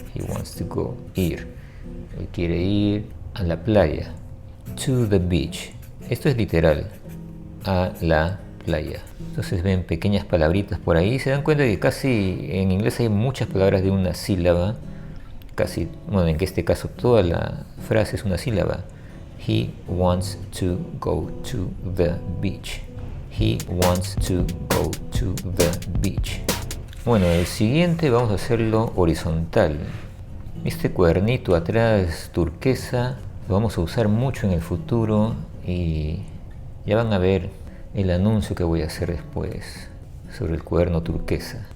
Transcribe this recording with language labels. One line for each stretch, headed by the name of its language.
English: He wants to go,
Spanish: ir. Él quiere ir a la playa.
English: To the beach.
Spanish: Esto es literal, a la playa. Entonces ven pequeñas palabritas por ahí. Se dan cuenta que casi en inglés hay muchas palabras de una sílaba. Casi, bueno, en este caso toda la frase es una sílaba.
English: He wants to go to the beach. He wants to go to the beach.
Spanish: Bueno, el siguiente vamos a hacerlo horizontal. Este cuadernito atrás turquesa lo vamos a usar mucho en el futuro y ya van a ver el anuncio que voy a hacer después sobre el cuaderno turquesa.